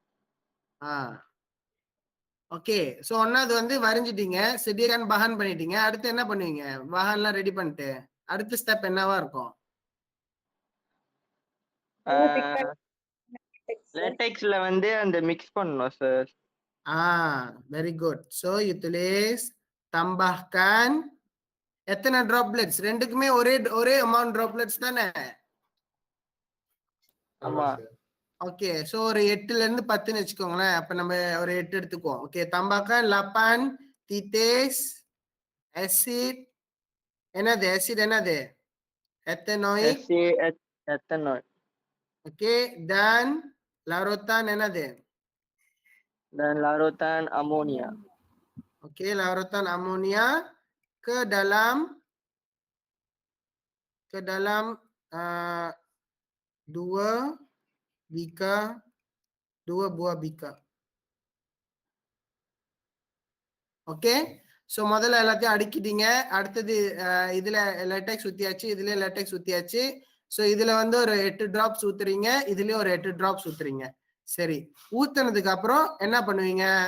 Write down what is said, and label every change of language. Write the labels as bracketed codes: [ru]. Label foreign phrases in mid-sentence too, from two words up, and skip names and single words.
[ta] ஓகே, சோ ஒன்னாவது வந்து வரைஞ்சிட்டீங்க, [ms] sediakan bahan [ta] பண்ணிட்டீங்க. அடுத்து என்ன பண்ணுவீங்க? பஹான்லாம் ரெடி பண்ணிட்டு அடுத்த ஸ்டெப் என்னவா இருக்கும்? லேட்டெக்ஸ்ல வந்து அந்த மிக்ஸ் பண்ணணும் சார். [en] very good. so [ta] you [ms] tulis tambahkan [ta] எத்தனை droplets? ரெண்டுக்குமே ஒரே அமௌண்ட் droplets தானே? ஆமா. ஓகே, சோ ஒரு 8ல இருந்து 10ன்னு வச்சுக்கோங்களேன். அப்ப நம்ம ஒரு 8 எடுத்துக்குவோம். ஓகே, [ms] tambahkan 8 titis acid. [ta] என்னது acid? என்னது? ethanoic. [en] ethanoic. [ms] Oke, dan larutan என்னது? Dan larutan amonia. Oke, larutan amonia ke dalam 2 bika, 2 buah bika. [ta] ஓகே, சோ முதல்ல எல்லாத்தையும் அடுக்கிட்டீங்க. அடுத்தது இதுல லேட்டெக்ஸ் ஊத்தியாச்சு, இதுல லேட்டெக்ஸ் ஊத்தியாச்சு. சோ இதுல வந்து ஒரு 8 டிராப்ஸ் ஊத்துறீங்க, இதுலயும் ஒரு 8 டிராப்ஸ் ஊத்துறீங்க. சரி, ஊத்துனதுக்கு அப்புறம் என்ன பண்ணுவீங்க?